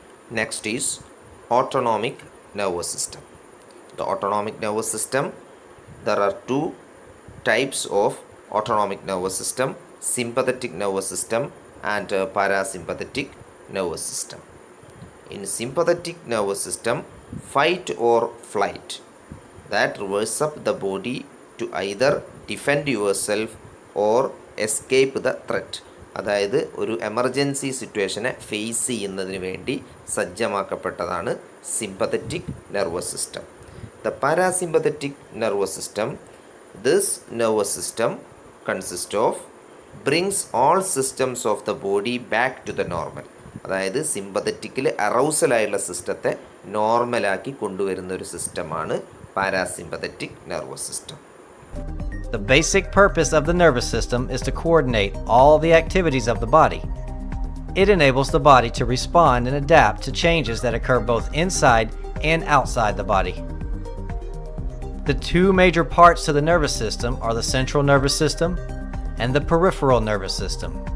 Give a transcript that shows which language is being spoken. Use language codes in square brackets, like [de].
[en] Next is autonomic nervous system. The autonomic nervous system, there are two types of autonomic nervous system, sympathetic nervous system and parasympathetic nervous system. In sympathetic nervous system, fight or flight, that reverses up the body to either defend yourself or escape the threat. [ml] അതായത് ഒരു emergency സിറ്റുവേഷനെ face ചെയ്യുന്നതിന് വേണ്ടി സജ്ജമാക്കപ്പെട്ടതാണ് sympathetic nervous system. [en] The parasympathetic nervous system, this nervous system consist of brings all systems of the body back to the normal. [ml] അതായത് സിമ്പത്തറ്റിക്കിൽ അറൗസലായുള്ള സിസ്റ്റത്തെ നോർമലാക്കി കൊണ്ടുവരുന്ന ഒരു സിസ്റ്റമാണ് parasympathetic nervous system. [en] The basic purpose of the nervous system is to coordinate all the activities of the body. It enables the body to respond and adapt to changes that occur both inside and outside the body. The two major parts to the nervous system are the central nervous system and the peripheral nervous system.